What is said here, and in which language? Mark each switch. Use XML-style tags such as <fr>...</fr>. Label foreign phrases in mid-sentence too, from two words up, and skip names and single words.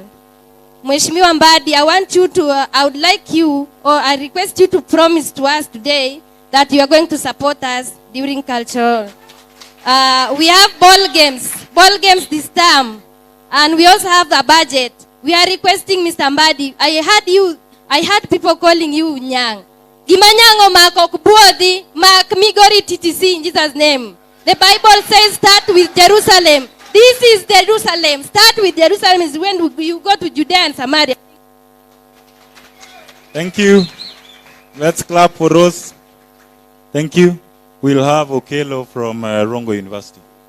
<sw>Mheshimiwa Mbadi,</sw> <en>I would like you, or I request you to promise to us today that you are going to support us during cultural. We have ball games this term, and we also have the budget. We are requesting Mr. Mbadi. I heard people calling you Nyang.</en> <luo>Gimanyango mako kubuodi mak Migori TTC</luo> <en>in Jesus' name. The Bible says start with Jerusalem. This is Jerusalem. Start with Jerusalem is when you go to Judea and Samaria. Thank you. Let's clap for Rose. Thank you. We'll have Okelo from Rongo University.</en>